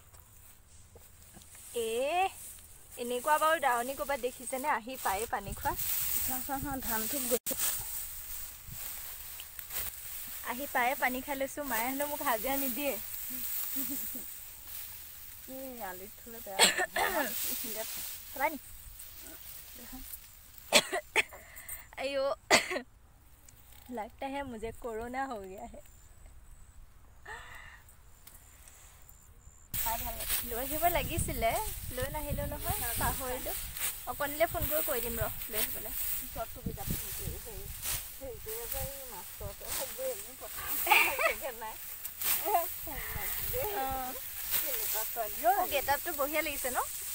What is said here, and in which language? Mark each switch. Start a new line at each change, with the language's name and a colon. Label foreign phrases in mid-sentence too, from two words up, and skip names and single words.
Assamese: এনেকুৱা বাৰু দাৱনী ক'ৰবাত দেখিছেনে? আহি পায়ে পানী খোৱা। ধানটো আহি পায়ে পানী খাই লৈছোঁ। মায়ে হেনো মোক হাজিৰা নিদিয়ে। আলিত থ'লে বেয়া
Hindi: अयो लगता है मुझे कोरोना हो गया है।
Assamese: লৈ আহিব লাগিছিলে, লৈ নাহিলোঁ নহয়, পাহৰিলোঁ। অকণিলে ফোন কৰি কৈ দিম ৰ, লৈ আহিবলৈ। গেটআপটো বঢ়িয়া লাগিছে ন?